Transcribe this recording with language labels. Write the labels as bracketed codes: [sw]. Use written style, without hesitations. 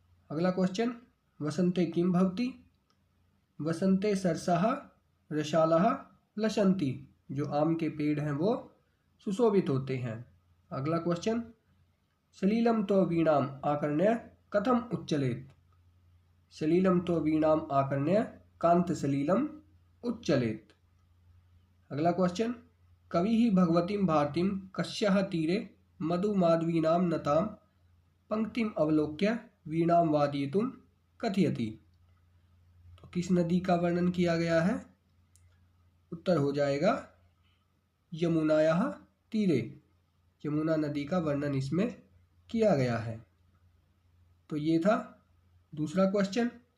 [hi] अगला क्वेश्चन, [sa] वसंते किम भवति, वसंते सरसाः रसालः लसन्ति, [hi] जो आम के पेड़ हैं वो सुशोभित होते हैं। अगला क्वेश्चन, [sa] सलीलम तो वीणाम आकर्ण्य कथम उच्चलेत, सलीलम तो वीणाम आकर्ण्य कांत सलीलम उच्चलेत। अगला क्वेश्चन, कविः भगवतीं भारतीं कस्याः तीरे मधुमाधवीनां नतां पंक्तिम अवलोक्य वीणां वादयितुं कथयति। [hi] तो किस नदी का वर्णन किया गया है? उत्तर हो जाएगा [sa] यमुनायाः तीरे। [hi] यमुना नदी का वर्णन इसमें किया गया है। तो ये था दूसरा क्वेश्चन।